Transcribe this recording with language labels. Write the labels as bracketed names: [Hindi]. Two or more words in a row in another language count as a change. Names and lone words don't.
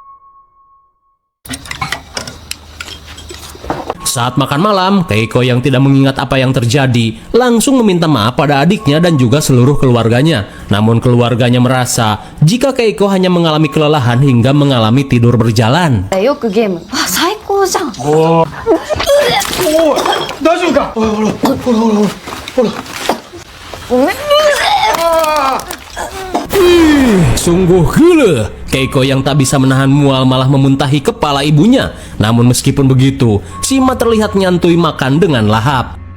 [Indonesian] Saat makan malam, Keiko yang tidak mengingat apa yang terjadi langsung meminta maaf pada adiknya dan juga seluruh keluarganya. Namun keluarganya merasa jika Keiko hanya mengalami kelelahan hingga mengalami tidur berjalan. [Japanese] よくゲーム最高じゃん [Indonesian] Sungguh gila, Keiko yang tak bisa menahan mual malah memuntahi kepala ibunya. Namun meskipun begitu, Sima terlihat nyantui makan dengan lahap.